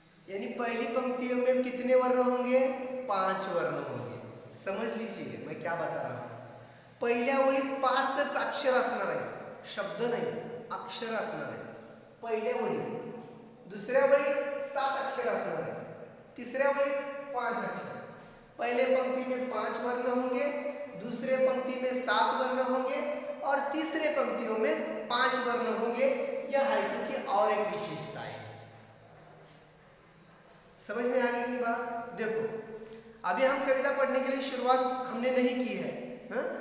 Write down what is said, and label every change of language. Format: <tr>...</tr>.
<hi>यानी पहली पंक्तियों में कितने वर्ण होंगे? 5 वर्ण होंगे। समझ लीजिए मैं क्या बता रहा हूं।</hi> <mr>पहिल्या ओळीत 5च अक्षर असणार आहे, शब्द नाही, अक्षर असणार आहे पहिल्या ओळीत। दुसऱ्या ओळीत 7 अक्षर असणार आहे, तीसऱ्या ओळीत 5 अक्षर।</mr> <hi>पहले पंक्ति में 5 वर्ण होंगे, दूसरे पंक्ति में 7 वर्ण होंगे और तीसरे पंक्तियों में 5 वर्ण होंगे। यह हाइकू की और एक विशेषता है। समझ में आ गई की बात? देखो अभी हम कविता पढ़ने के लिए शुरुआत हमने नहीं की है, हा?</hi>